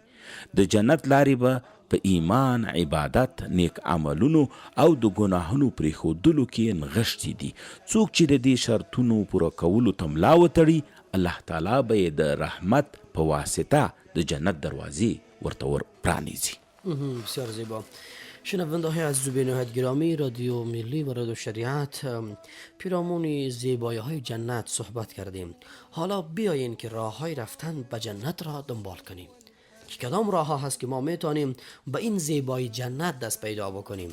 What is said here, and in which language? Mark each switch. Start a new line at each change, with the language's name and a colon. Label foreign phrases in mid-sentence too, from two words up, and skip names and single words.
Pashto: د جنت لارې به په ایمان، عبادت، نیک عملونو او د ګناهونو پرېښودلو کې نغښتي دي. څوک چې د دې شرطونو پوره کولو ته ملا وتړي، الله تعالی به یې د رحمت په واسطه د جنت دروازې ورته ور پرانیزي.
Persian: بسیار زیبا. شنونده های عزیز و بینهایت گرامی، رادیو ملی و رادیو شریعت پیرامون زیبایی های جنت صحبت کردیم. حالا بیایین که راه های رفتن به جنت را دنبال کنیم. که کدام راه ها هست که ما میتونیم به این زیبایی جنت دست پیدا بکنیم.